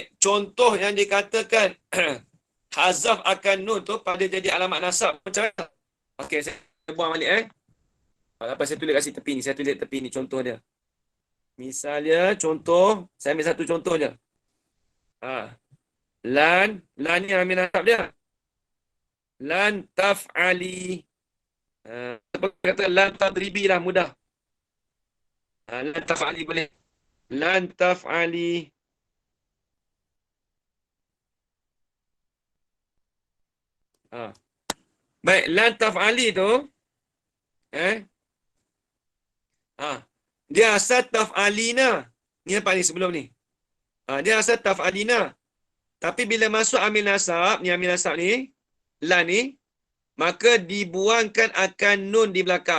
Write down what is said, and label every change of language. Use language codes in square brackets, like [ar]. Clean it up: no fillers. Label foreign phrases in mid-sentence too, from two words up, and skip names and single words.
[ms] Contoh yang dikatakan hazaf akan nun tu pada jadi alamat nasab macam mana? Okey, saya buang balik Apa saya tulis kat tepi ni. Saya tulis tepi ni contoh dia. Misalnya contoh, saya ambil satu contoh je. Lan ni ambil nasab dia. [ar] لن تفعلي. [ms] Apa kata [ar] لن تضربي [ms] lah mudah. [ar] لن تفعلي boleh. لن تفعلي. [ms] Baik, [ar] لن تفعلي [ms] tu dia asal taf'alina. Ni apa ni sebelum ni? Dia asal taf'alina. Tapi bila masuk [ar] عامل نصب [ms] ni, lan ni, maka dibuangkan akan nun di belakang.